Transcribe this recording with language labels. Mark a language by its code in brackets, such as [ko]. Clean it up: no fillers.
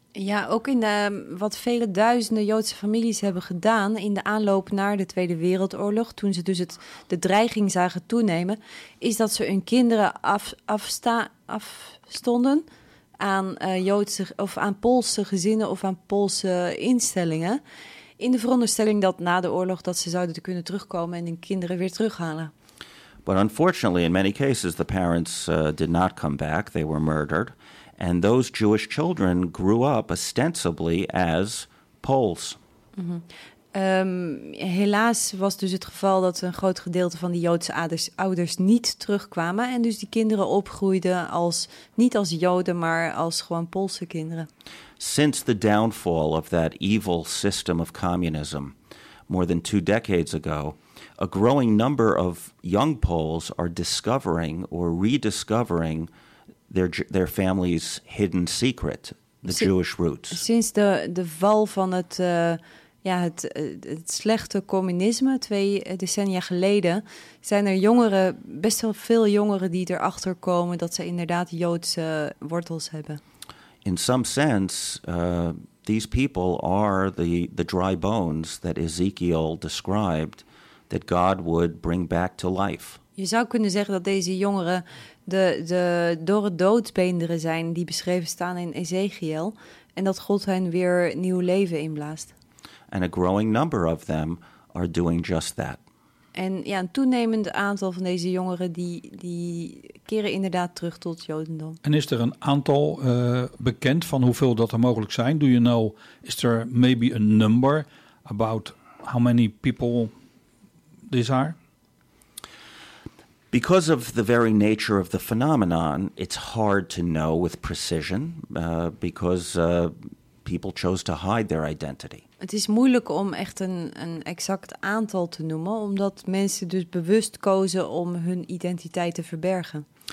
[nl] Ja, ook in wat vele duizenden Joodse families hebben gedaan in de aanloop naar de Tweede Wereldoorlog, toen ze dus de dreiging zagen toenemen, is dat ze hun kinderen afstonden aan Joodse of aan Poolse gezinnen of aan Poolse instellingen, in de veronderstelling dat na de oorlog dat ze zouden kunnen terugkomen en hun kinderen weer terughalen. [en] But unfortunately, in many cases, the parents did not come back. They were murdered. And those Jewish children grew up ostensibly as Poles. Mm-hmm. [nl] Helaas was dus het geval dat een groot gedeelte van die Joodse ouders niet terugkwamen. En dus die kinderen opgroeiden als niet als Joden, maar als gewoon Poolse kinderen. [en] Since the downfall of that evil system of communism more than two decades ago, a growing number of young Poles are discovering or rediscovering their family's hidden secret, the Jewish roots. [nl] Sinds de val van het slechte communisme twee decennia geleden zijn er jongeren, best wel veel jongeren die erachter komen dat ze inderdaad Joodse wortels hebben. [en] In some sense, these people are the dry bones that Ezekiel described that God would bring back to life. [nl] Je zou kunnen zeggen dat deze jongeren de dorre doodsbeenderen zijn die beschreven staan in Ezekiel en dat God hen weer nieuw leven inblaast. [en] And a growing number of them are doing just that. [nl] En ja, een toenemend aantal van deze jongeren die keren inderdaad terug tot Jodendom. En is er een aantal bekend van hoeveel dat er mogelijk zijn? [en] Do you know, is there maybe a number about how many people these are? Because of the very nature of the phenomenon, it's hard to know with precision because people chose to hide their identity. [nl] Het is moeilijk om echt een exact aantal te noemen, omdat mensen dus bewust kozen om hun identiteit te verbergen.